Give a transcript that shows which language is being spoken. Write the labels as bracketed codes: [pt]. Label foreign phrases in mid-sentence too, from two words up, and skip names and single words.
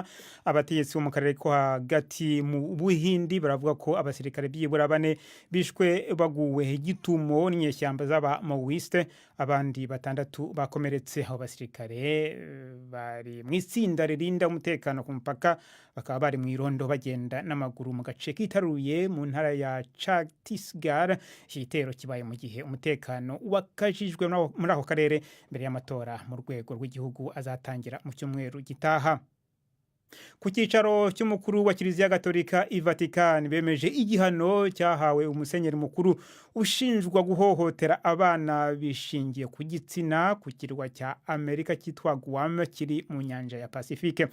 [rw] Abategetsi bo mu karere ko hagati mu Buhindi baravuga ko abasirikare byibura 4 bishwe baguwe igitumo n'inyeshyamba z'aba Maoiste, abandi 6 bakomeretse. Abo basirikare bari mu itsinda ririnda umutekano ku mupaka, bakaba bari mu irondo bagenda n'amaguru mu gace kitaruye mu ntara ya Chhattisgarh. Igitero kibaye mu gihe umutekano wakajijwe muri ako karere mbere y'amatora mu rwego rw'igihugu azatangira mu cyumweru gitaha. Ku cyicaro cy'umukuru wa Kiliziya Gatolika i Vatican bemeje igihano cyahawe umusenyeri mukuru ushinjwa guhohotera abana bishingiye ku gitsina ku kirwa cya Amerika cyitwa Guam kiri mu nyanja ya Pacifique.